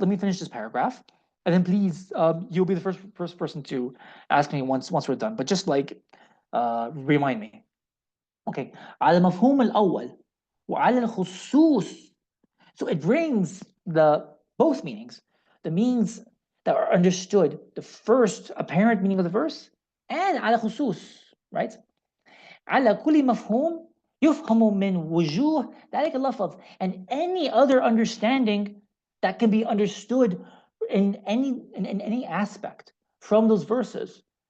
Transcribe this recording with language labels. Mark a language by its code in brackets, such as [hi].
[en] Let me finish this paragraph, and then please, you'll be the first person to ask me once we're done. But just like remind me. Okay. [ar] على مفهوم الأول وعلى الخصوص. [en] So it brings both meanings, the meanings that are understood, the first apparent meaning of the verse, and [ar] على خصوص, [en] right? [ar] على كل مفهوم يفهم من وجوه ذلك اللفظ, [en] and any other understanding that can be understood in any aspect from those verses.